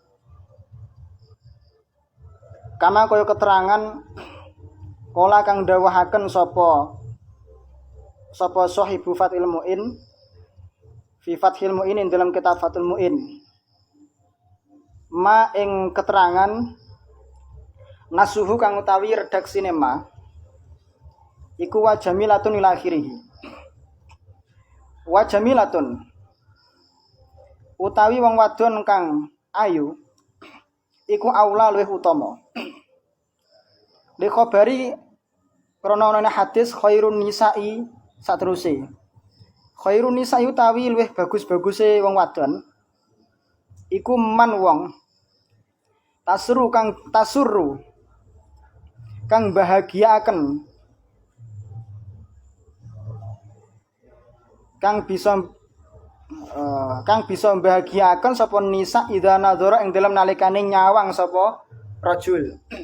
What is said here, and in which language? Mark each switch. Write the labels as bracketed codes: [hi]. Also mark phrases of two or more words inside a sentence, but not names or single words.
[jv] Kama kaya keterangan kala kang dawuhaken sapa sahibu Fathul Muin fi Fathul Muin dalam kitab Fathul Muin ma ing keterangan nasuhu kang utawi redaksine ma iku [ar] وجميلة إلى آخره. وجميلة [jv] utawi wong wadon kang ayu iku aula luwih utama. [ar] لخبر [jv] krana ana hadis [ar] خير النساء [jv] sateruse. [ar] خير النساء [jv] utawi luwih bagus-baguse wong wadon iku man wong tasru kang bahagiaaken kang bisa membahagiakan sapa [ar] نساء إذا نظر [jv] ing dalam nalikane nyawang sapa rajul.